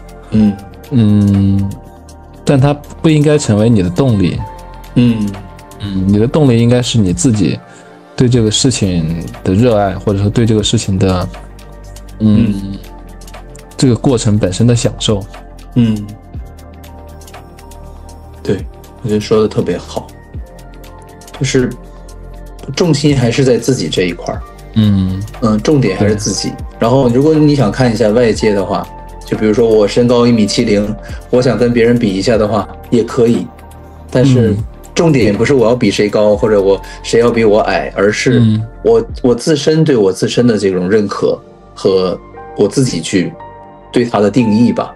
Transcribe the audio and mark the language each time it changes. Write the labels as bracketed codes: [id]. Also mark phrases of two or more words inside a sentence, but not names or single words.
[zh] 但它不應該成為你的動力。你的動力應該是你自己對這個事情的熱愛，或者說對這個事情的這個過程本身的享受。對，我覺得說的特別好，就是重心還是在自己這一塊。重點還是自己。然後如果你想看一下外界的話，就比如說我身高1.70米，我想跟別人比一下的話也可以，但是重點不是我要比誰高，或者誰要比我矮，而是我自身對我自身的這種認可和我自己去對它的定義吧。